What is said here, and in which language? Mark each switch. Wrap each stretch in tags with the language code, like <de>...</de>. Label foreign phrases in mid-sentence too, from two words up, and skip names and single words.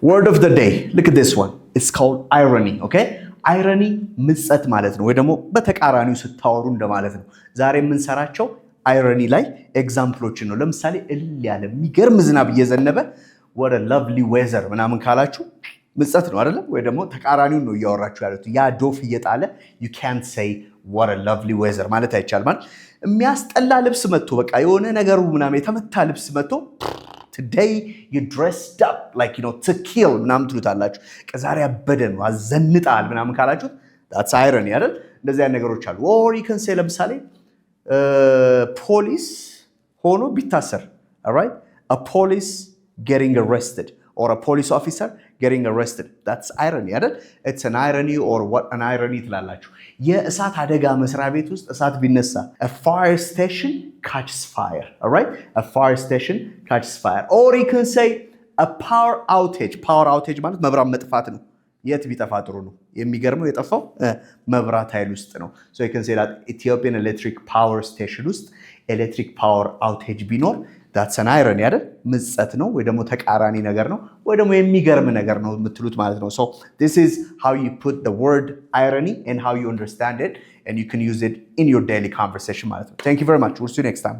<en>word of the day. Look at this one. It's called irony. Okay? irony</en> <am>ምጸት ማለት ነው ወይ ደግሞ በተቃራኒው ስታወሩ እንደማለት ነው። ዛሬ የምንሰራቸው አይረኒ ላይ ኤግዛምፕሎችን ነው። ለምሳሌ እልል ያለ የሚገርም ዝናብ እየዘነበ</am> <en>what a lovely weather</en> <am>ምናምን ካላችሁ ምጸት ነው አይደለም? ወይ ደግሞ ተቃራኒውን ነው እያወራችሁ ያሉት። ያ ዶፍ እየጣለ</am> <en>you can't say what a lovely weather</en> <am>ማለት አይቻልም ማለት። የሚያስጠላ ልብስ መጥቶ በቃ የሆነ ነገሩ ምናምን የተመታ ልብስ መጥቶ</am> <en>today you dressed up like to kill</en> <am>ምናምን ትሉታላችሁ። ከዛሬ አበደ ነው አዘንጣል ምናምን ካላችሁ</am> <en>that's irony</en> <am>አይደል? እንደዚህ አይነት ነገሮች አሉ።</am> <en>or you can say</en> <am>ለምሳሌ ፖሊስ ሆኖ ቢታሰር</am> <en>all right? a police getting arrested or a police officer getting arrested. That's irony አይደል? It's an irony or what an irony ትላላችሁ።</en> <am>የእሳት አደጋ መስሪያ ቤት ውስጥ እሳት ቢነሳ</am> <en>a fire station catches fire. All right? A fire station catches fire. Or you can say a power outage. Power outage</en> <am>ማለት መብራት መጥፋት ነው። የት ቢጠፋ ጥሩ ነው? የሚገርመው የጠፋው መብራት ኃይል ውስጥ ነው።</am> <en>So you can say that Ethiopian Electric Power Station</en> <am>ውስጥ</am> <en>electric power outage</en> <am>ቢኖር</am> <en>that's an irony</en> <am>አይደል? ምጸት ነው ወይ ደግሞ ተቃራኒ ነገር ነው ወይ ደግሞ የሚገርም ነገር ነው የምትሉት ማለት ነው።</am> <en>So this is how you put the word irony and how you understand it and you can use it in your daily conversation</en> <am>ማለት ነው።</am> <en>Thank you very much. We'll see you next time. Bye.</en>